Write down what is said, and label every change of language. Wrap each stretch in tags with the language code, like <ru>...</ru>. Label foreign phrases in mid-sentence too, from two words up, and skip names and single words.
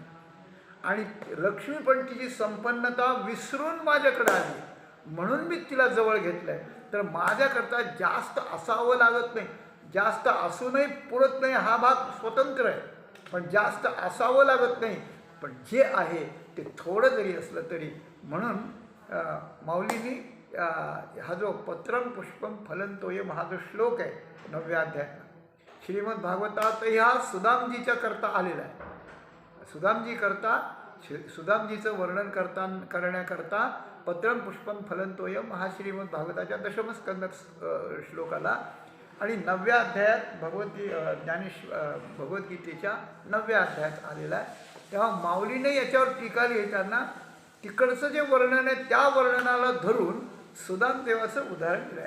<mr>आणि लक्ष्मी पण तिची संपन्नता विसरून माझ्याकडे आली म्हणून मी तिला जवळ घेतलं आहे. तर माझ्याकरता जास्त असावं लागत नाही, जास्त असूनही पुरत नाही, हा भाग स्वतंत्र आहे. पण जास्त असावं लागत नाही, पण जे आहे ते थोडं जरी असलं तरी. म्हणून माऊलींनी हा जो</mr> <sa>पत्रं पुष्पं फलं तोयम</sa> <mr>हा जो श्लोक आहे 9व्या अध्यायात, श्रीमद भागवतातही हा सुदामजीच्या करता आलेला आहे. सुदामजीचं वर्णन करण्याकरता</mr> <sa>पत्रं पुष्पं फलं तोयम</sa> <mr>हा श्रीमद भागवताच्या 10म स्कंद श्लोक आला. आणि 9व्या अध्यायात भगवद्गीतेच्या 9व्या अध्यायात आलेला आहे. तेव्हा माऊलीने याच्यावर टीका लिहिताना तिकडचं जे वर्णन आहे त्या वर्णनाला धरून सुदामदेवाचं उदाहरण दिलं आहे.</mr>